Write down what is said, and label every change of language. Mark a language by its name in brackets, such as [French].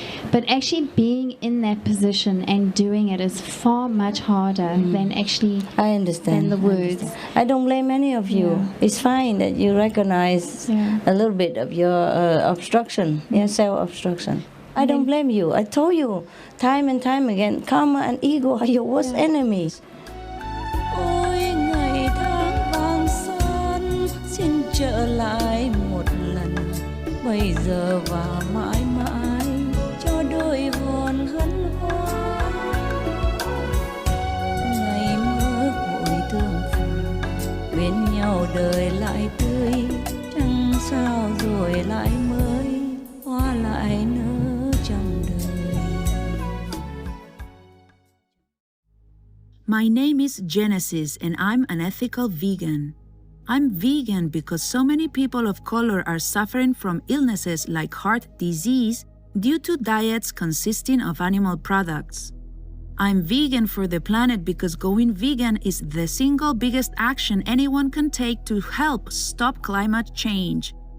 [English] But actually being in that position and doing it is far much harder than actually I understand. than the words. I don't blame any of you. Yeah. It's fine that you recognize a little bit of your obstruction, self-obstruction. I don't blame you. I told you time and time again, karma and ego are your worst enemies. [Vietnamese] Ôi ngày tháng vàng son, xin trở lại một lần, bây giờ và mãi mãi cho đôi hồn hân hoan. Ngày mơ hội tương phùng, bên nhau đời lại tươi, trăng sao rồi lại mới, hoa lại nở trong đời. [English] My name is Genesis and I'm an ethical vegan. I'm vegan because so many people of color are suffering from illnesses like heart disease due to diets consisting of animal products. I'm vegan for the planet because going vegan is the single biggest action anyone can take to help stop climate change.